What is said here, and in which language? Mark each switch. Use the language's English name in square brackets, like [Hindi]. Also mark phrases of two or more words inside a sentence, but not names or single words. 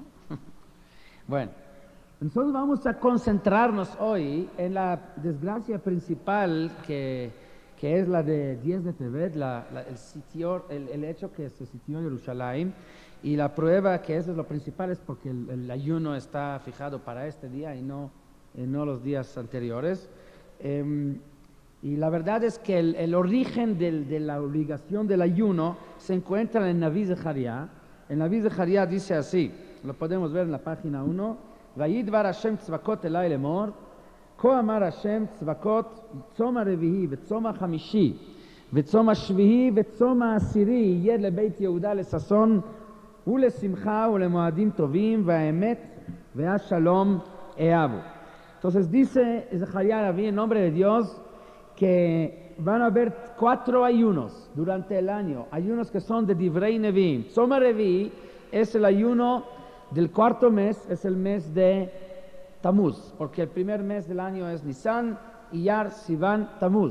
[Spanish] Bueno, entonces vamos a concentrarnos hoy en la desgracia principal que es la de 10 de Tevet, el hecho que se sitió Jerusalén, y la prueba que eso es lo principal es porque el ayuno está fijado para este día y no los días anteriores. Y la verdad es que el origen de la obligación del ayuno se encuentra en Naví Zecharia. En Naví Zecharia dice así, lo podemos ver en la página 1, [Hebrew] וידבר השם צבאות אלי לאמר, כה אמר השם צבקות, צום הרביעי וצום החמישי וצום השביעי וצום העשירי יהיה לבית יהודה לששון ולשמחה ולמועדים טובים והאמת והשלום אהבו. [Spanish] Entonces dice Zaharia Naví en nombre de Dios que van a haber 4 ayunos durante el año, ayunos que son de [Hebrew] דברי נביאים. צום הרביעי [Spanish] es el ayuno del 4º mes, es el mes de Tamuz, porque el primer mes del año es Nisan, Iyar, Sivan, Tamuz.